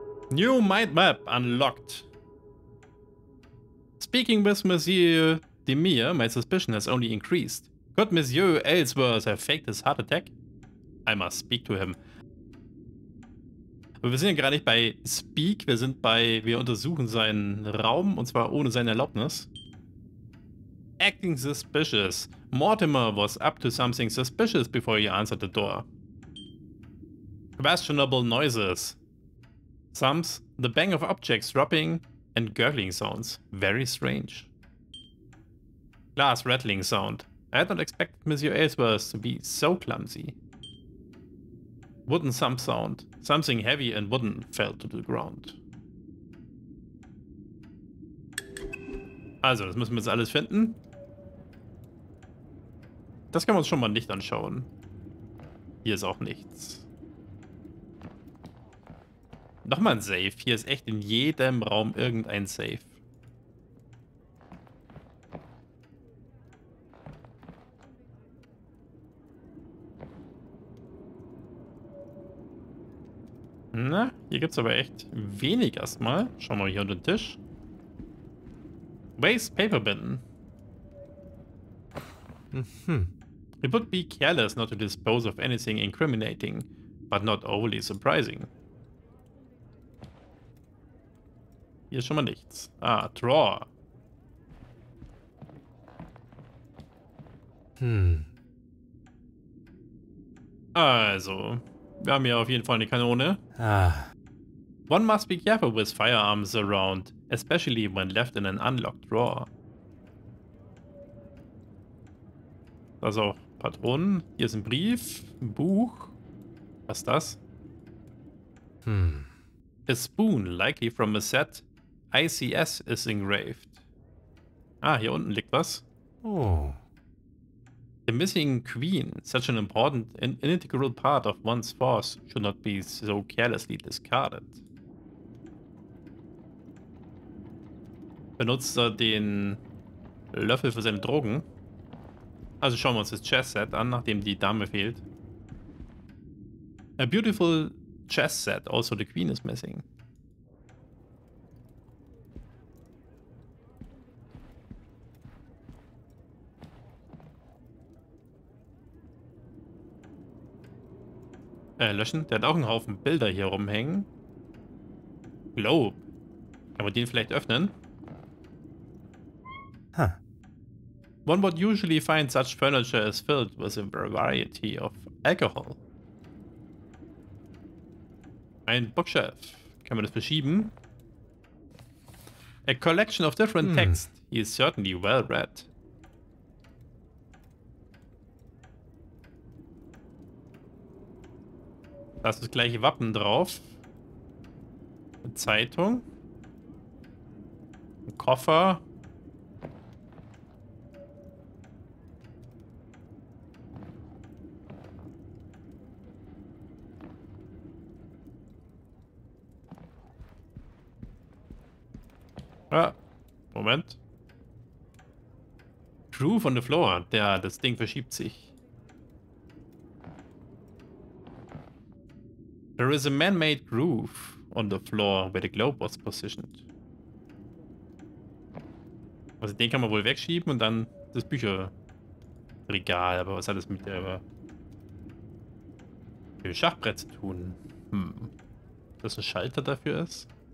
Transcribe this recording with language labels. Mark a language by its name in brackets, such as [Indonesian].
[English] New mind map unlocked. Speaking with Monsieur Demir, my suspicion has only increased. Could Monsieur Aylesworth have faked his heart attack? I must speak to him. [German] Aber wir sind ja gerade nicht bei Speak, wir untersuchen seinen Raum, und zwar ohne seine Erlaubnis. [English] Acting suspicious. Mortimer was up to something suspicious before he answered the door. Questionable noises. Thumps, the bang of objects dropping, and gurgling sounds. Very strange. Glass rattling sound. I had not expected Monsieur Aylesworth to be so clumsy. Wooden thump sound. Something heavy and wooden fell to the ground. [German] Also, das müssen wir jetzt alles finden. Das können wir uns schon mal nicht anschauen. Hier ist auch nichts. Nochmal ein Safe. Hier ist echt in jedem Raum irgendein Safe. Na, hier gibt es aber echt wenig erstmal. Schauen wir mal hier unter den Tisch. [English] Waste Paper Bin. It would be careless not to dispose of anything incriminating, but not overly surprising. [German] Hier ist schon mal nichts. Ah, Drawer. Also, wir haben hier auf jeden Fall eine Kanone. [English] One must be careful with firearms around, especially when left in an unlocked drawer. [German] Da sind auch Patronen. Hier ist ein Brief, ein Buch. Was ist das? [English] A spoon, likely from a set. [German] ICS is engraved. Ah, hier unten liegt was. Oh. [English] The missing queen, such an important and integral part of one's force, should not be so carelessly discarded. [German] Benutzt er den Löffel für seine Drogen? Also schauen wir uns das Chess-Set an, nachdem die Dame fehlt. [English] A beautiful chess set, also the queen is missing. [German] Löschen. Der hat auch einen Haufen Bilder hier rumhängen. Globe. Kann man den vielleicht öffnen? [English] One would usually find such furniture as filled with a variety of alcohol. [German] Ein Bookshelf. Kann man das verschieben? [English] A collection of different texts. He is certainly well read. [German] Da ist das gleiche Wappen drauf. Eine Zeitung. Ein Koffer. Ah, Moment. [English] Groove on the floor. [German] Das Ding verschiebt sich. [English] There is a man-made groove on the floor where the globe was positioned. [German] Also den kann man wohl wegschieben und dann das Bücherregal. Aber was hat das mit dem Schachbrett zu tun? Dass ein Schalter dafür ist?